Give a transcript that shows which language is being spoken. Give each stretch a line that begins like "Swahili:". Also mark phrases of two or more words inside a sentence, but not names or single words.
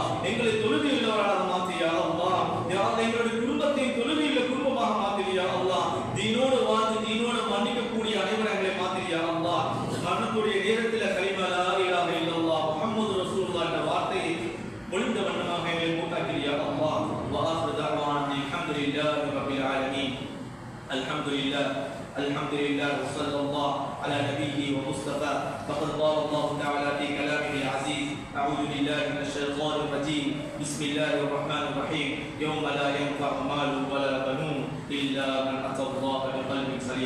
Tamil: எங்களை தொழுகையுள்ளவராக மாற்றி
Arabic: يا الله. يا الله,
Tamil: எங்களுடைய குடும்பத்தை தொழுகையுள்ள குடும்பமாக மாற்றி
Arabic: يا الله.
Tamil: தீனோடு வாழ்ந்து தீனோடு மன்னிக்கக்கூடிய அனைவரங்களை மாற்றி
Arabic: يا الله.
Tamil: மரணத்துடைய நேரத்தில் கலிமா
Arabic: لا إله إلا الله محمد رسول الله
Tamil: என்ற வார்த்தையை மொழிந்த வண்ணமாக எங்களை மூத்தாக்கி
Arabic: يا الله. وآخر دعوانا الحمد لله رب العالمين. الحمد لله وصلى الله على نبيه ومصطفى. فقد قال الله تعالى في كلامه العزيز: أعوذ بالله من الشيطان الرجيم. بسم الله الرحمن الرحيم. يوم لا ينفع مال ولا بنون إلا من أتى الله بقلب سليم.